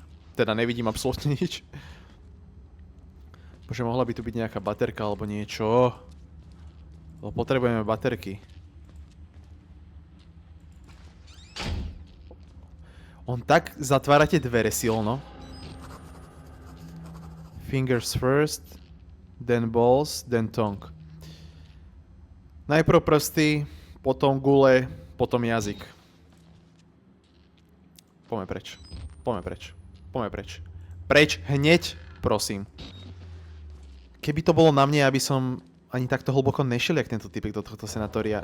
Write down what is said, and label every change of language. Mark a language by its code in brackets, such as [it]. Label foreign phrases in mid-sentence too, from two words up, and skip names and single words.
[sk] Teda nevidím absolútne nič. Bože, mohla by tu byť nejaká baterka alebo niečo. Lebo potrebujeme baterky. On tak zatvára tie dvere silno. [en] Fingers first, then balls, then tongue. [sk] Najprv prsty, potom gule, potom jazyk. Poďme preč. Preč hneď, prosím. Keby to bolo na mne, aby som ani takto hlboko nešiel, jak tento typek do tohto sanatória.